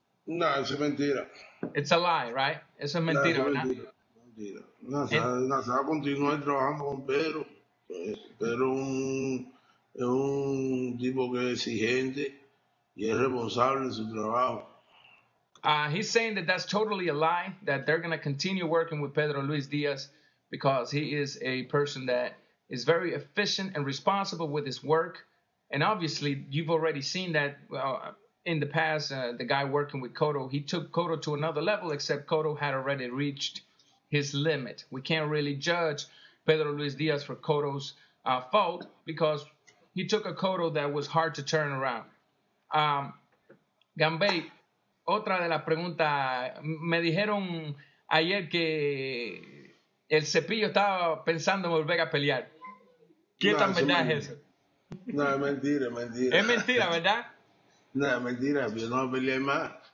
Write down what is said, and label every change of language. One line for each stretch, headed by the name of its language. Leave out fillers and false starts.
Spanish: No, eso es mentira.
English: It's a lie, right?
Spanish: Eso es mentira, ¿verdad? Mentira. No, se va a continuar trabajando con Pedro. Pedro es un tipo que es exigente y es responsable en su trabajo.
English: He's saying that that's totally a lie, that they're going to continue working with Pedro Luis Díaz because he is a person that is very efficient and responsible with his work. And obviously, you've already seen that in the past, the guy working with Cotto, he took Cotto to another level, except Cotto had already reached his limit. We can't really judge Pedro Luis Díaz for Cotto's fault because he took a Cotto that was hard to turn around.
Spanish: Gambey, otra de las preguntas, me dijeron ayer que el Cepillo estaba pensando en volver a pelear. ¿Qué tan verdad es eso? No, es mentira, es mentira. Es mentira, ¿verdad? No, es mentira, yo no voy a pelear más.